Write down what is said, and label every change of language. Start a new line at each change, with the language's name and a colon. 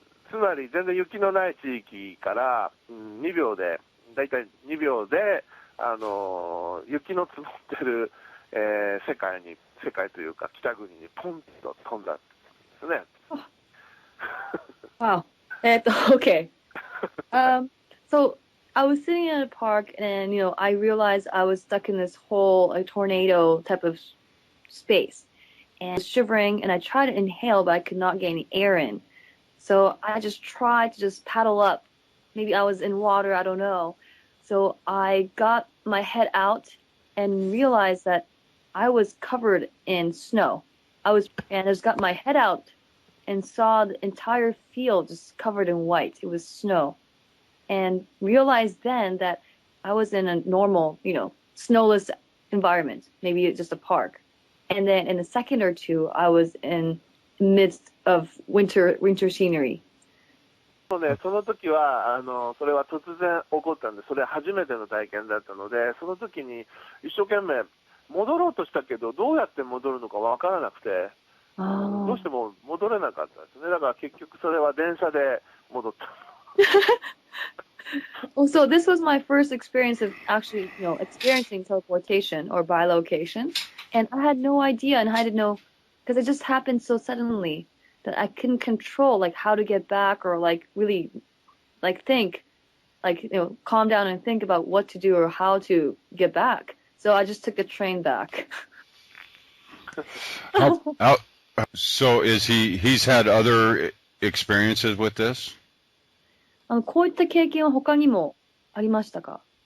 Japanese: つまり全然雪のない地域から2秒で、だいたい2秒で雪の積もってる、世界というか北国にポンと飛んだんですね。
English: Wow. Okay. So I was sitting in a park and, I realized I was stuck in this whole tornado type of space and shivering, and I tried to inhale, but I could not get any air in. So I just tried to just paddle up. Maybe I was in water, I don't know. So I got my head out and realized that I was covered in snow. I just got my head out and saw the entire field just covered in white. It was snow. And realized then that I was in a normal, snowless environment, maybe just a park. And then in a second or two, I was in the midst of winter scenery.
Japanese: その時はそれは突然起こったんで、それは初めての体験だったので、その時に一生懸命戻ろうとしたけど、どうやって戻るのかわからなくて、どうしても戻れなかったですね。だから結局それは電車で戻った。
English: Well, so this was my first experience of actually, experiencing teleportation or bilocation. And I had no idea, and I didn't know, because it just happened so suddenly that I couldn't control, how to get back or, really, think, calm down and think about what to do or how to get back. So I just took the train back. So he's had other experiences with this?
Japanese: こういった経験は他にもありましたか？